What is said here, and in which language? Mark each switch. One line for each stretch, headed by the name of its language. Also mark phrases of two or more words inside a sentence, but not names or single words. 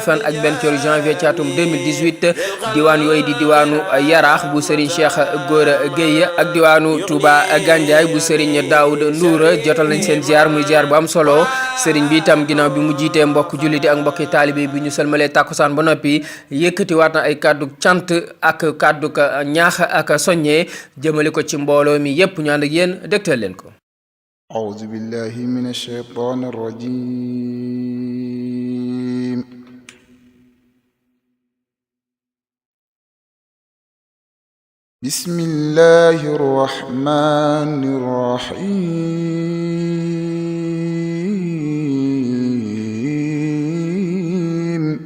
Wolof: fan ak benn ci janvier ci atum 2018 diwaan yooyu di diwaanu Yaraax bu Serigne Cheikh Gora Gueye ak diwaanu Touba Gandiaye bu Serigne Daoud Ndour jotal nañ seen ziar muy ziar bu am solo Serigne bi itam ginnaaw bi mu jiitee mbokk julliti ak mbokki taalibe bi ñu sëlmalee tàkkusaan ba noppi yëkkati waat na ay kàddu cant ak kàddu ñaax ak soññee jëmale ko ci mbooloo mi yépp ñu ànd ak yéen dégtal leen ko.
Arabic: أعوذ بالله من الشيطان الرجيم بسم الله الرحمن الرحيم